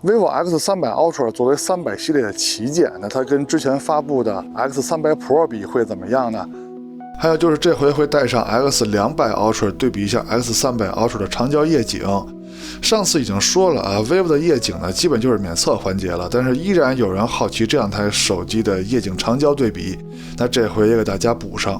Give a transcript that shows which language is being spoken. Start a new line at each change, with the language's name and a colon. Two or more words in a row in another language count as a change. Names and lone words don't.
Chinese: vivo X300 Ultra 作為300系列的旗艦，那它跟之前發布的 X300 Pro 比會怎麼樣呢？還有就是這回會帶上 X200 Ultra 對比一下 X300 Ultra 的長焦夜景。上次已經說了啊 ，vivo 的夜景呢基本就是免測環節了，但是依然有人好奇這兩台手機的夜景長焦對比，那這回也給大家補上。